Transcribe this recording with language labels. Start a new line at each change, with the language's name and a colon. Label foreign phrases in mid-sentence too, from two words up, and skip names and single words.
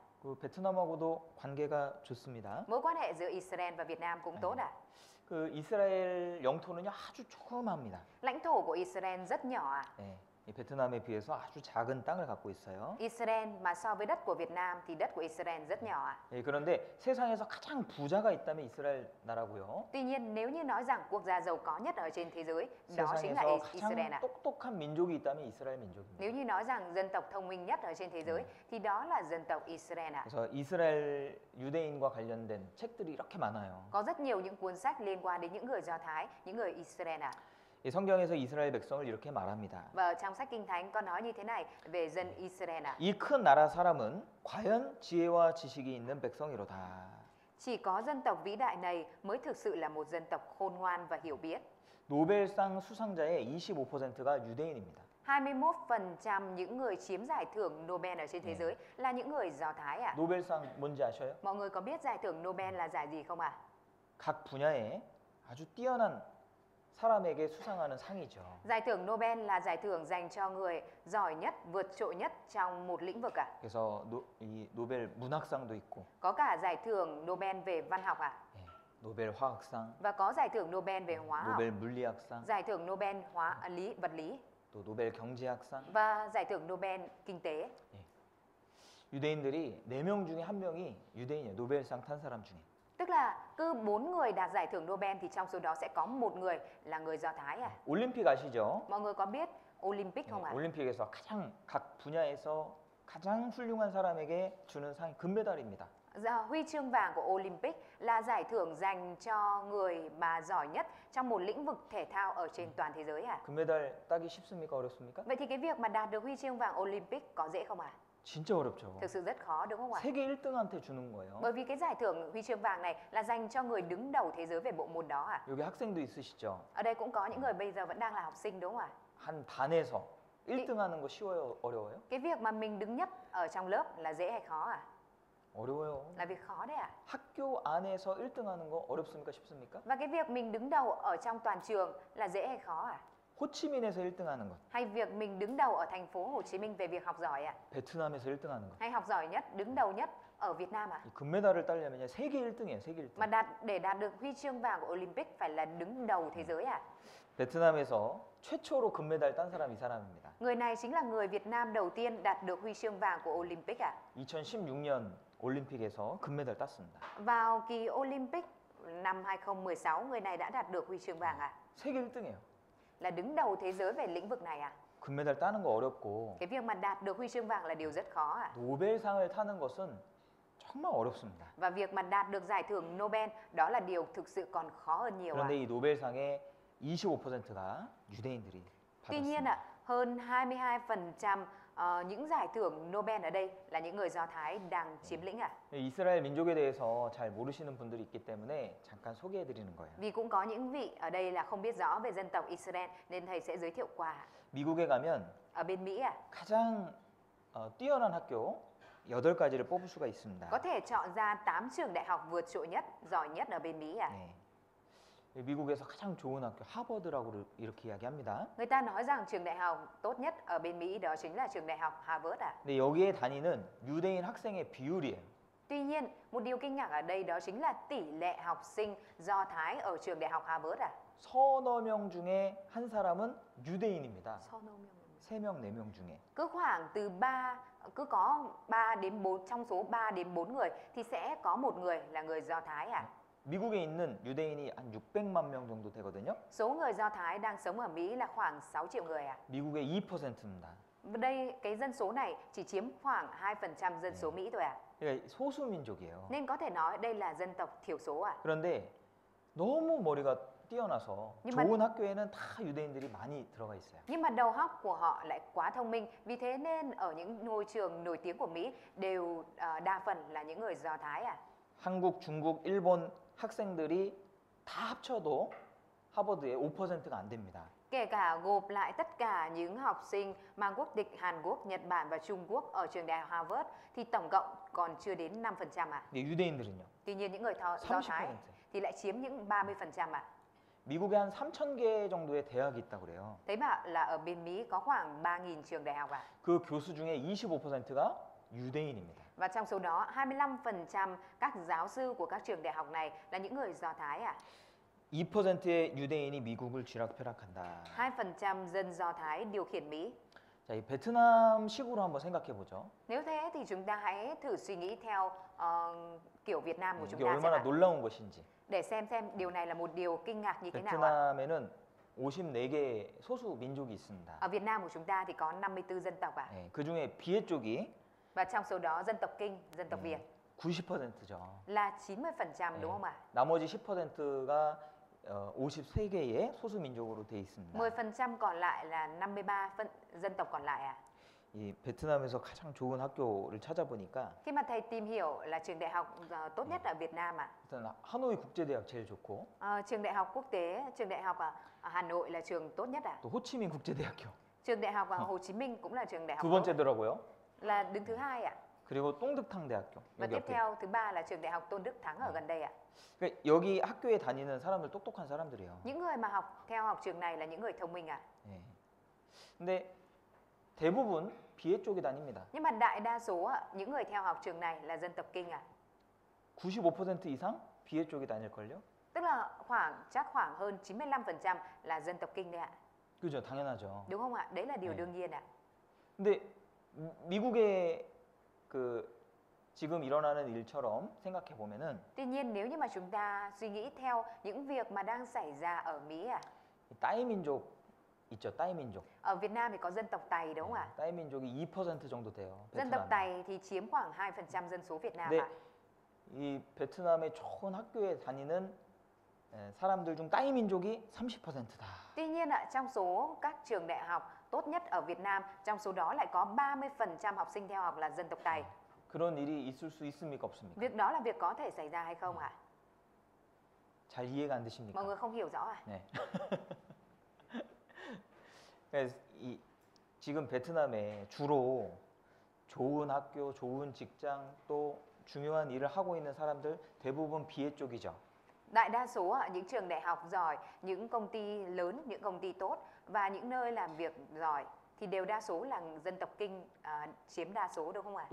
Korean: 그 베트남하고도 관계가 좋습니다.
Vietnamese: Mối quan hệ giữa Israel và Việt Nam cũng tốt ạ.
Korean: 그 이스라엘 영토는요 아주 조그맣니다.
Vietnamese: Lãnh thổ của Israel rất nhỏ ạ.
Korean: 예, 이 베트남에 비해서 아주 작은 땅을 갖고 있어요.
Vietnamese: Israel mà so với đất của Việt Nam thì đất của Israel rất nhỏ ạ.
Korean: 예, 그런데 세상에서 가장 부자가 있다면 이스라엘 나라고요.
Vietnamese: Tuy nhiên nếu như nói rằng quốc gia giàu có nhất ở trên thế giới đó chính là
Korean: 세상에서 Israel 가장
Vietnamese: ạ.
Korean: 똑똑한 민족이 있다면 이스라엘 민족입니다.
Vietnamese: Nếu như nói rằng dân tộc thông minh nhất ở trên thế giới thì đó là dân tộc Israel ạ.
Korean: 그래서 이스라엘 유대인과 관련된 책들이 이렇게 많아요.
Vietnamese: Có rất nhiều những cuốn sách liên quan đến những người Do Thái, những người Israel ạ.
Korean: 이 성경에서 이스라엘 백성을 이렇게 말합니다.
Vietnamese: Và ở trong sách Kinh Thánh có nói như thế này về dân Israel ạ.
Korean: 이 큰 나라 사람은 과연 지혜와 지식이 있는 백성이로다.
Vietnamese: Chỉ có dân tộc vĩ đại này mới thực sự là một dân tộc khôn ngoan và hiểu biết.
Korean: 노벨상 수상자의 25%가 유대인입니다.
Vietnamese: 21% những người chiếm giải thưởng Nobel ở trên thế giới là những người Do Thái ạ.
Korean: 노벨상 뭔지 아셔요?
Vietnamese: Mọi người có biết giải thưởng Nobel là giải gì không ạ?
Korean: 각 분야에 아주 뛰어난 사람에게 수상하는 상이죠.
Vietnamese: Giải thưởng Nobel là giải thưởng dành cho người giỏi nhất, vượt trội nhất trong một lĩnh vực ạ.
Korean: 그래서 이 노벨 문학상도 있고,
Vietnamese: Có cả giải thưởng Nobel về văn học ạ.
Korean: 예, 노벨 화학상,
Vietnamese: Và có giải thưởng Nobel về hóa học,
Korean: 노벨 물리학상,
Vietnamese: giải thưởng Nobel vật lý
Korean: 또 노벨 경제학상.
Vietnamese: và giải thưởng Nobel kinh tế.
Korean: 유대인들이 4명 중에 1명이 유대인이에요. 노벨상 탄 사람 중에.
Vietnamese: Tức là cứ 4 người đạt giải thưởng Nobel thì trong số đó sẽ có một người là người Do Thái à.
Korean: 올림픽 아시죠?
Vietnamese: Mọi người có biết Olympic không ạ?
Korean: 올림픽에서 가장 각 분야에서 가장 훌륭한 사람에게 주는 상이 금메달입니다.
Vietnamese: Huy chương vàng của Olympic là giải thưởng dành cho người mà giỏi nhất trong một lĩnh vực thể thao ở trên toàn thế giới à.
Korean: 금메달 따기 쉽습니까? 어렵습니까?
Vietnamese: Vậy thì cái việc mà đạt được huy chương vàng Olympic có dễ không ạ?
Korean: 진짜 어렵죠.
Vietnamese: Thực sự rất khó đúng không ạ?
Korean: 세계 1등한테 주는 거예요.
Vietnamese: Bởi vì cái giải thưởng huy chương vàng này là dành cho người đứng đầu thế giới về bộ môn đó à.
Korean: 여기 학생도 있으시죠?
Vietnamese: Ở đây cũng có những người bây giờ vẫn đang là học sinh đúng không ạ?
Korean: 한 반에서 1등하는 거 쉬워요? 어려워요?
Vietnamese: Cái việc mà mình đứng nhất ở trong lớp là dễ hay khó à?
Korean: 어려워요.
Vietnamese: Là việc khó đấy à?
Korean: 학교 안에서 1등하는 거 어렵습니까? 쉽습니까?
Vietnamese: Và cái việc mình đứng đầu ở trong toàn trường là dễ hay khó à?
Korean: 호치민에서 1등하는 것,
Vietnamese: Hay việc mình đứng đầu ở thành phố Hồ Chí Minh về việc học giỏi à?
Korean: 베트남에서 1등하는 것.
Vietnamese: Hay học giỏi nhất, đứng đầu nhất ở Việt Nam à?
Korean: 이 금메달을 따려면 세계 1등이에요. 세계 1등.
Vietnamese: Mà để đạt được huy chương vàng của Olympic phải là đứng đầu thế giới à?
Korean: 베트남에서 최초로 금메달 딴 사람 이 사람입니다.
Vietnamese: Người này chính là người Việt Nam đầu tiên đạt được huy chương vàng của Olympic à?
Korean: 2016년 올림픽에서 금메달 땄습니다.
Vietnamese: Vào kỳ Olympic năm 2016 người này đã đạt được huy chương vàng à?
Korean: 세계 1등이에요.
Vietnamese: Là đứng đầu thế giới về lĩnh vực này à?
Korean: 금메달 따는 거 어렵고
Vietnamese: Cái việc mà đạt được huy chương vàng là điều rất khó à?
Korean: 노벨상을 타는 것은 정말 어렵습니다.
Vietnamese: Và việc mà đạt được giải thưởng Nobel đó là điều thực sự còn khó hơn nhiều à?
Korean: 그런데 이 노벨상의 25%가 유대인들이
Vietnamese: Tuy nhiên
Korean: 받았습니다.
Vietnamese: Hơn 22% những giải thưởng Nobel ở đây là những người Do Thái đang chiếm lĩnh à?
Korean: 이스라엘 민족에 대해서 잘 모르시는 분들이 있기 때문에 잠깐 소개해 드리는 거예요.
Vietnamese: Vì cũng có những vị ở đây là không biết rõ về dân tộc Israel nên thầy sẽ giới thiệu qua.
Korean: 미국에 가면
Vietnamese: Ở bên Mỹ à,
Korean: 가장 뛰어난 학교 8가지를 뽑을 수가 있습니다.
Vietnamese: có thể chọn ra 8 trường đại học vượt trội nhất, giỏi nhất ở bên Mỹ à?
Korean: 네. 미국에서 가장 좋은 학교 하버드라고 이렇게 이야기합니다.
Vietnamese: Người ta nói rằng trường đại học tốt nhất ở bên Mỹ đó chính là trường đại học Harvard à?
Korean: 근데 여기에 다니는 유대인 학생의 비율이에요.
Vietnamese: Tuy nhiên, một điều kinh ngạc ở đây đó chính là tỷ lệ học sinh Do Thái ở trường đại học Harvard à?
Korean: 서너 명 중에 한 사람은 유대인입니다. 3명, 4명 중에.
Vietnamese: Cứ khoảng từ 3 cứ có 3 đến 4 trong số 3 đến 4 người thì sẽ có một người là người Do Thái à?
Korean: 미국에 있는 유대인이 한 600만 명 정도 되거든요.
Vietnamese: Số người Do Thái đang sống ở Mỹ là khoảng 6 triệu người à?
Korean: 미국의 2%입니다.
Vietnamese: Đây cái dân số này chỉ chiếm khoảng 2% dân số Mỹ thôi à?
Korean: 그러니까 소수 민족이에요.
Vietnamese: Nên có thể nói đây là dân tộc thiểu số à?
Korean: 그런데 너무 머리가 뛰어나서
Vietnamese: Nhưng mà-
Korean: 좋은 학교에는 다 유대인들이 많이 들어가 있어요.
Vietnamese: Nhưng mà đầu óc của họ lại quá thông minh, vì thế nên ở những ngôi trường nổi tiếng của Mỹ đều đa phần là những người Do Thái à?
Korean: 한국, 중국, 일본 학생들이 다 합쳐도 하버드의 5%가 안 됩니다.
Vietnamese: Kể cả gộp lại tất cả những học sinh mang quốc tịch Hàn Quốc, Nhật Bản và Trung Quốc ở trường đại học Harvard thì tổng cộng còn chưa đến 5% à?
Korean: 근데 유대인들은요.
Vietnamese: Tuy nhiên những người Do Thái 30%. thì lại chiếm những 30% à?
Korean: 미국에 한 3,000개 정도의 대학이 있다고 그래요.
Vietnamese: Thấy bảo là ở bên Mỹ có khoảng 3.000 trường đại học à?
Korean: 그 교수 중에 25%가 유대인입니다.
Vietnamese: Và trong số đó 25% các giáo sư của các trường đại học này là những người Do Thái à?
Korean: 2%의 유대인이 미국을 쥐락펴락한다.
Vietnamese: 2% dân Do Thái điều khiển Mỹ.
Korean: 자, 이 베트남식으로 한번 생각해 보죠.
Vietnamese: Nếu thế thì chúng ta hãy thử suy nghĩ theo kiểu Việt Nam của chúng
Korean: 이게
Vietnamese: ta xem
Korean: 얼마나
Vietnamese: ạ.
Korean: 놀라운 것인지.
Vietnamese: Để xem điều này là một điều kinh ngạc như thế nào ạ.
Korean: 베트남에는 54개 소수 민족이 있습니다.
Vietnamese: Ở Việt Nam của chúng ta thì có 54 dân tộc ạ.
Korean: 네, 그 중에 비해 쪽이
Vietnamese: Và trong số đó dân tộc Kinh, dân tộc Việt
Korean: 90%죠.
Vietnamese: là 90% đúng không ạ?
Korean: 나머지 10%가 53개의 소수 민족으로 돼 있습니다.
Vietnamese: 10% còn lại là 53 dân tộc còn lại ạ.
Korean: 이 베트남에서 가장 좋은 학교를 찾아보니까
Vietnamese: Khi mà thầy tìm hiểu là trường đại học tốt nhất ở Việt Nam ạ.
Korean: 일단 하노이 국제대학 제일 좋고
Vietnamese: Trường đại học quốc tế, trường đại học ở Hà Nội là trường tốt nhất ạ.
Korean: 또 호치민 국제대학교
Vietnamese: Trường đại học ở Hồ Chí Minh cũng là trường đại học
Korean: 두
Vietnamese: tốt,
Korean: 번째더라고요.
Vietnamese: là đứng thứ hai ạ.
Korean: 그리고 똥득탕대학교
Vietnamese: Và
Korean: 여기
Vietnamese: tiếp
Korean: 옆에.
Vietnamese: theo thứ ba là trường đại học Tôn Đức Thắng ở gần đây ạ.
Korean: 그러니까 여기 학교에 다니는 사람들 똑똑한 사람들이에요.
Vietnamese: Những người mà theo học trường này là những người thông minh ạ.
Korean: 예. 근데 대부분 비해 쪽에 다닙니다.
Vietnamese: Nhưng mà đại đa số ạ, những người theo học trường này là dân tộc Kinh ạ.
Korean: 95% 이상 비해 쪽에 다닐걸요?
Vietnamese: Tức là chắc khoảng hơn 95% là dân tộc Kinh đấy ạ.
Korean: 그죠, 당연하죠.
Vietnamese: Đúng không ạ? Đấy là điều
Korean: 네.
Vietnamese: đương nhiên ạ.
Korean: 근데 미국의 그 지금 일어나는 일처럼 생각해 보면은
Vietnamese: Tuy nhiên nếu như mà chúng ta suy nghĩ theo những việc mà đang xảy ra ở Mỹ ạ.
Korean: 따이 민족 있죠, 따이 민족.
Vietnamese: Ở Việt Nam thì có dân tộc Tày đúng không ạ?
Korean: 따이 민족이 2% 정도 돼요.
Vietnamese: Dân tộc
Korean: 베트남에.
Vietnamese: Tày thì chiếm khoảng 2% dân số Việt Nam
Korean: 네.
Vietnamese: ạ.
Korean: 이 베트남의 좋은 학교에 다니는 사람들 중 따이 민족이 30%다.
Vietnamese: Tuy nhiên ạ, trong số các trường đại học tốt nhất ở Việt Nam, trong số đó lại có 30% học sinh theo học là dân tộc Tày.
Korean: 그런 일이 있을 수 있습니까, 없습니까?
Vietnamese: Việc đó là việc có thể xảy ra hay không ạ?
Korean: 잘 이해가 안 되십니까?
Vietnamese: Mọi người không hiểu rõ à?
Korean: 네. 그래서 지금 베트남에 주로 좋은 학교, 좋은 직장 또 중요한 일을 하고 있는 사람들 대부분 비해 쪽이죠.
Vietnamese: Đại đa số ạ, những trường đại học giỏi, những công ty lớn, những công ty tốt và những nơi làm việc giỏi thì đều đa số là dân tộc Kinh chiếm đa số đúng không ạ?